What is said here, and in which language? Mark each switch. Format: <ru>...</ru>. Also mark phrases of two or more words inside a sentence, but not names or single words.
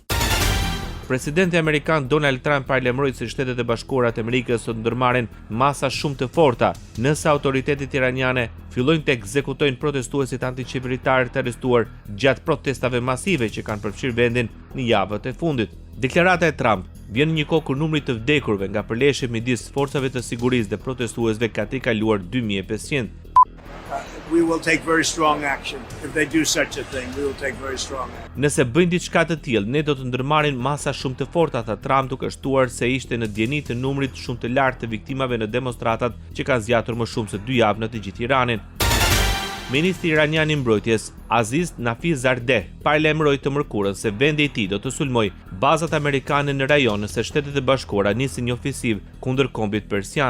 <sq>Presidenti amerikan Donald Trump paralajmëroi se Shtetet e Bashkuara të Amerikës do të ndërmarrin masa shumë të forta nëse autoritetet iraniane fillojnë të ekzekutojnë protestuesit antiqeveritar të arrestuar gjatë protestave masive që kanë përfshirë vendin në javët e fundit. Deklarata e Trump vjen në një kohë kur numri të vdekurve nga përleshje midis forcave të sigurisë dhe protestuesve ka tejkaluar 2500.</sq> <en>We will take very strong action. If they do such a thing, we will take very strong action.</en> <sq>Nëse bëjnë diçka të tillë, ne do të ndërmarrin masa shumë të forta, tha Trump, duke shtuar se ishte në dieni të numrit shumë të lartë të viktimave në demonstratat që kanë zgjatur më shumë se 2 javë në të gjithë Iranin. Ministri iranian i mbrojtjes Aziz Nafizardeh paralajmëroi të mërkurën se vendi i tij do të sulmojë bazat amerikane në rajon nëse Shtetet e Bashkuara nisin një ofensiv kundër kombit persian.</sq>